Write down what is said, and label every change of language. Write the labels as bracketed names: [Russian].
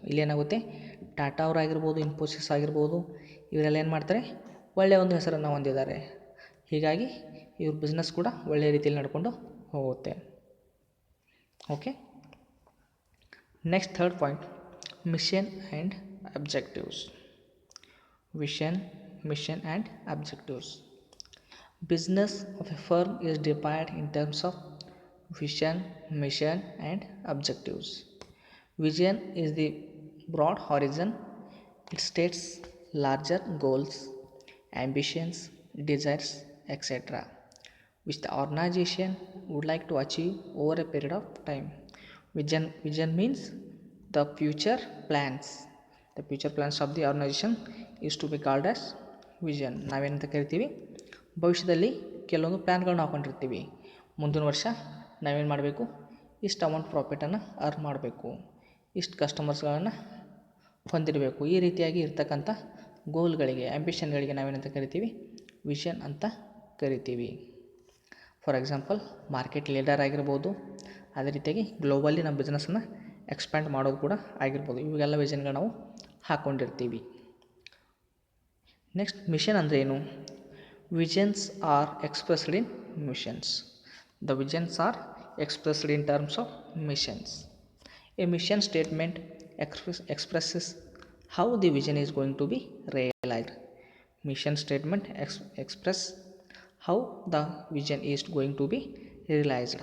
[Kannada] ಇಲ್ಲೇನಾಗುತ್ತೆ, ಟಾಟಾ ಅವರಾಗಿರ್ಬೋದು, ಇನ್ಫೋಸಿಸ್ ಆಗಿರ್ಬೋದು, ಇವರೆಲ್ಲ ಏನು ಮಾಡ್ತಾರೆ, ಒಳ್ಳೆಯ ಒಂದು ಹೆಸರನ್ನು ಹೊಂದಿದ್ದಾರೆ. ಹೀಗಾಗಿ ಇವ್ರ ಬಿಸ್ನೆಸ್ ಕೂಡ ಒಳ್ಳೆಯ ರೀತಿಯಲ್ಲಿ ನಡ್ಕೊಂಡು ಹೋಗುತ್ತೆ. [English] Okay, next third point, mission and objectives. Vision, mission and objectives. Business of a firm is divided in terms of vision, mission and objectives. Vision is the broad horizon. It states larger goals, ambitions, desires, etc., which the organization would like to achieve over a period of time. Vision means the future plans. The future plans of the organization is to be called as vision. [Kannada] ನಾವೇನಂತ ಕರಿತೀವಿ, ಭವಿಷ್ಯದಲ್ಲಿ ಕೆಲವೊಂದು ಪ್ಲ್ಯಾನ್ಗಳನ್ನ ಹಾಕ್ಕೊಂಡಿರ್ತೀವಿ. ಮುಂದಿನ ವರ್ಷ ನಾವೇನು ಮಾಡಬೇಕು, ಇಷ್ಟು amount ಪ್ರಾಫಿಟನ್ನು earn ಮಾಡಬೇಕು, ಇಷ್ಟು ಕಸ್ಟಮರ್ಸ್ಗಳನ್ನು ಹೊಂದಿರಬೇಕು. ಈ ರೀತಿಯಾಗಿ ಇರ್ತಕ್ಕಂಥ ಗೋಲ್ಗಳಿಗೆ, ಆ್ಯಂಬಿಷನ್ಗಳಿಗೆ ನಾವೇನಂತ ಕರಿತೀವಿ, ವಿಷನ್ ಅಂತ ಕರಿತೀವಿ. ಫಾರ್ ಎಕ್ಸಾಂಪಲ್, ಮಾರ್ಕೆಟ್ ಲೀಡರ್ ಆಗಿರ್ಬೋದು, ಅದೇ ರೀತಿಯಾಗಿ ಗ್ಲೋಬಲಿ ನಮ್ಮ ಬಿಸ್ನೆಸ್ಸನ್ನು ಎಕ್ಸ್ಪ್ಯಾಂಡ್ ಮಾಡೋದು ಕೂಡ ಆಗಿರ್ಬೋದು. ಇವೆಲ್ಲ ವಿಷನ್ಗಳು ನಾವು ಹಾಕ್ಕೊಂಡಿರ್ತೀವಿ. ನೆಕ್ಸ್ಟ್, ಮಿಷನ್ ಅಂದರೆ ಏನು? [English] Visions are expressed in missions. The visions are expressed in terms of missions. A mission statement expresses how the vision is going to be realized. Mission statement express how the vision is going to be realized.